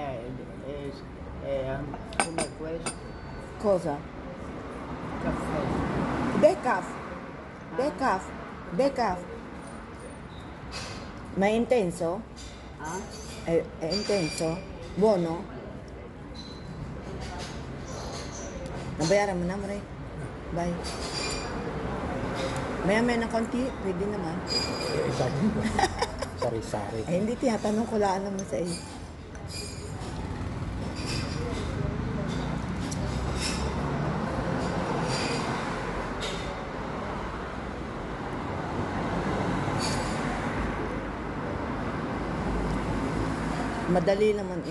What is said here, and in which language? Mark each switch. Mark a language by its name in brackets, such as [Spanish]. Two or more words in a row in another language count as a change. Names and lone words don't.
[Italian] come questo, Cosa? caffè. Decaf. Ma è intenso? Ah? È intenso? Buono? [Filipino] Nabayaran mo na, Maray. Bye. Maya-maya na konti, pwede naman. Sabi mo. Sari-sari. Eh, hindi tinatanong ko lang naman sa iyo. Madali naman eh.